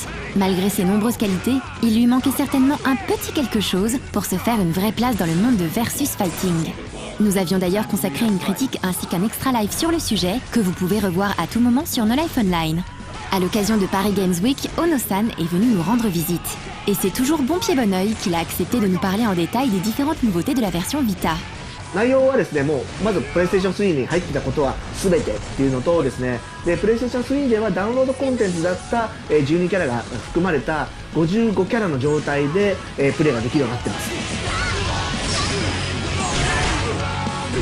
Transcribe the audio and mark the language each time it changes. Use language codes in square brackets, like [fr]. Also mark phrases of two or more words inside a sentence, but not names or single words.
[fr] Malgré ses nombreuses qualités, il lui manquait certainement un petit quelque chose pour se faire une vraie place dans le monde de Versus Fighting. Nous avions d'ailleurs consacré une critique ainsi qu'un extra live sur le sujet que vous pouvez revoir à tout moment sur No Life Online. À l'occasion de Paris Games Week, Ono-san est venu nous rendre visite. Et c'est toujours bon pied bon oeil qu'il a accepté de nous parler en détail des différentes nouveautés de la version Vita. [ja] 内容はですね、もうまずプレイステーション3に入っていたことは全てっていうのとですね、でプレイステーション3ではダウンロードコンテンツだった12キャラが含まれた55キャラの状態でプレイができるようになってます。